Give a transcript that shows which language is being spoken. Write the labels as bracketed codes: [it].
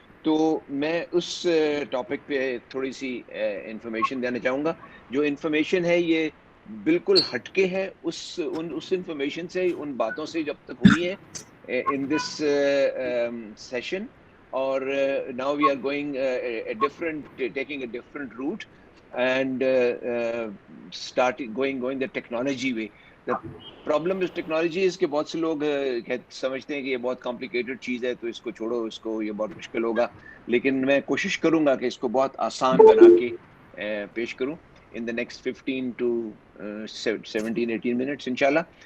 [hi] तो मैं उस टॉपिक पे थोड़ी सी इंफॉर्मेशन देना चाहूँगा. जो इंफॉर्मेशन है ये बिल्कुल हटके है उस इंफॉर्मेशन से, उन बातों से जब तक हुई है [en] In this session. और now we are going taking a different route and starting going the technology way. The problem with technology is [hi] कि बहुत से लोग समझते हैं कि ये बहुत complicated चीज है, तो इसको छोड़ो, इसको ये बहुत मुश्किल होगा. लेकिन मैं कोशिश करूंगा कि इसको बहुत आसान बना के पेश करूं [en] in the next 15 to 17-18 minutes [hi] inshallah.